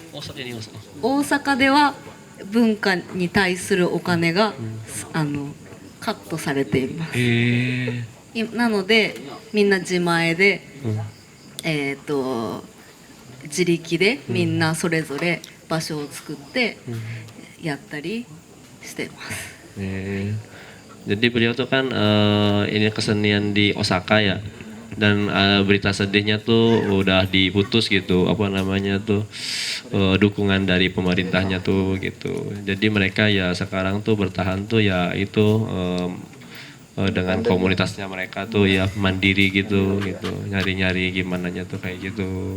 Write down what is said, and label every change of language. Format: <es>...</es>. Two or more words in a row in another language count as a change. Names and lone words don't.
<ja>大阪では文化に対するお金が、カットされています。なのでみんな自前で、自力でみんなそれぞれ場所を作ってやったりしています。</ja> <id>Jadi beliau tuh kan ini kesenian di Osaka ya, dan berita sedihnya tuh udah diputus gitu, apa namanya tuh, dukungan dari pemerintahnya tuh gitu. Jadi mereka ya sekarang tuh bertahan tuh ya itu dengan komunitasnya mereka tuh ya mandiri gitu, nyari-nyari gimana nya tuh kayak gitu.</id>